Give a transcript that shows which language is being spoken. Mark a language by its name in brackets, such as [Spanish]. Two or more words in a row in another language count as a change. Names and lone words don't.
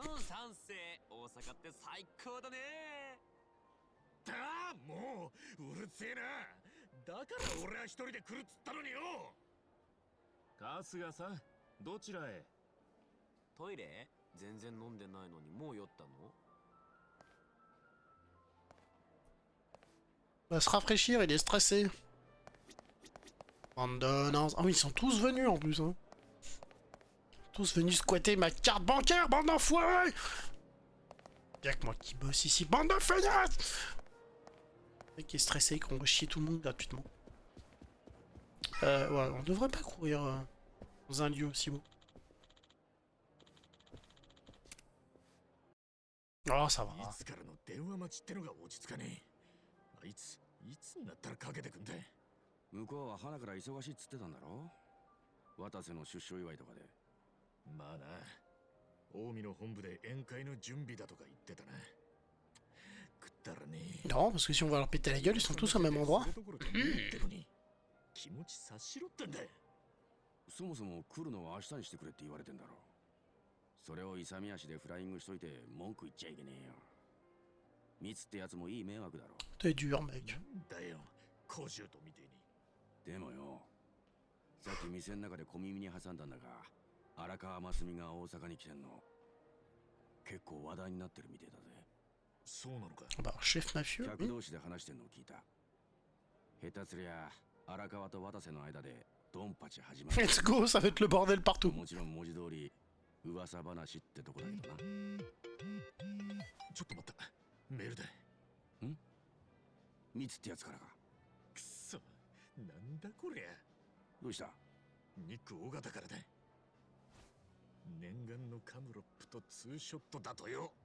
[Japanese] もううるせえな。だから俺は一人で来るっつったのによ。春日さん、どちらへ？トイレ？全然飲んでないのにもう酔ったの？ [French] Va se rafraîchir, il est stressé. Bande de nazes. Ah oui, ils sont tous venus en plus. Hein. Tous venus squatter ma carte bancaire, bande d'enfoirés. Y'a que moi qui bosse ici, bande de feignasses. Le mec qui est stressé, qu'on va chier tout le monde gratuitement. Ouais, on devrait pas courir dans un lieu aussi beau. Oh, ça va. [Japanese] いつからの電話待ちってのが落ち着かねえ。いつになったらかけてくんだ。向こうは花から忙しいっつってたんだろ？渡瀬の出所祝いとかで。まあな、近江の本部で宴会の準備だとか言ってたな。くったらねえ。 [French] Non, parce que si on va leur péter la gueule, ils sont tous au même endroit. [Japanese] 気持ち察しろってんだ。そもそも来るのは明日にしてくれって言われてんだろ。 それを勇み足でフライングしといて文句言っちゃいけねえよ。ミツってやつもいい迷惑だろ。 [French] T'es dur, mec. [Japanese] だよ、コシュートみてえに。でもよ、さっき店の中で小耳に挟んだんだが、荒川真澄が大阪に来てんの。結構話題になってるみてえだぜ。そうなのか。 [French] Bah, chef mafieux. [Japanese] 客同士で話してんのを聞いた。下手すりゃ荒川と渡瀬の間でドンパチ始まる。 [English] Let's go, [French] ça va être le bordel partout. [Japanese] もちろん文字通り噂話ってとこだけどな。ちょっと待った。メールだ。ミツってやつからか。くそ、なんだこりゃ。どうした？ニック大型からだ。念願のカムロップとツーショットだとよ。